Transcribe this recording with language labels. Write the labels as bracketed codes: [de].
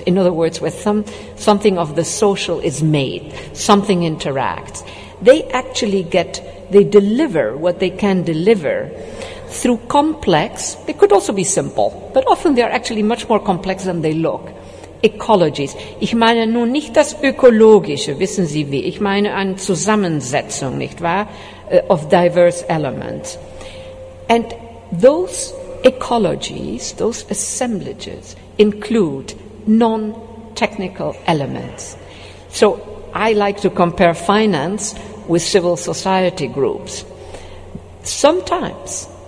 [en] In other words, where something of the social is made, something interacts. They deliver what they can deliver through complex, they could also be simple, but often they are actually much more complex than they look. Ecologies. [de] Ich meine nun nicht das Ökologische, wissen Sie wie. Ich meine eine Zusammensetzung, nicht wahr, [en] of diverse elements. And those ecologies, those assemblages, include non-technical elements. So I like to compare finance with civil society groups. Sometimes